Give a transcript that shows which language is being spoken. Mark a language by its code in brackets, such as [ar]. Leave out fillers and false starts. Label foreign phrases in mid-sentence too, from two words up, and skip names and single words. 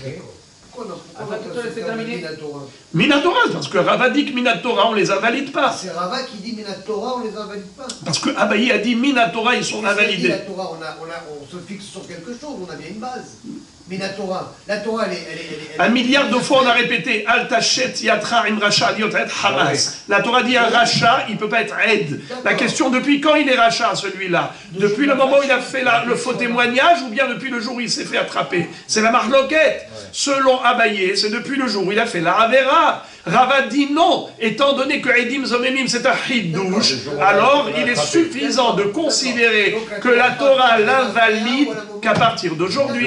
[fr] Minatora, parce que Rava dit que Minatora, on les invalide pas. C'est Rava qui dit Minatora, on les invalide pas. Parce que Abaye a dit Minatora, ils sont invalidés. La Torah, on se fixe sur quelque chose, on a bien une base. Minatora, la Torah, elle est... Un milliard de fois on a répété [he] אל תשת ידך עם רשע להיות עד חמס. [fr] La Torah dit un racha, il ne peut pas être aide. La question, depuis quand il est racha celui-là? Depuis le moment où il a fait le faux témoignage ou bien depuis le jour où il s'est fait attraper? C'est la marloquette. selon Abaye, c'est depuis le jour où il a fait la Avera. Rava dit non, étant donné que [he] עדים זוממים [fr] c'est un Hidouche, alors il est suffisant de considérer que la Torah l'invalide qu'à partir d'aujourd'hui.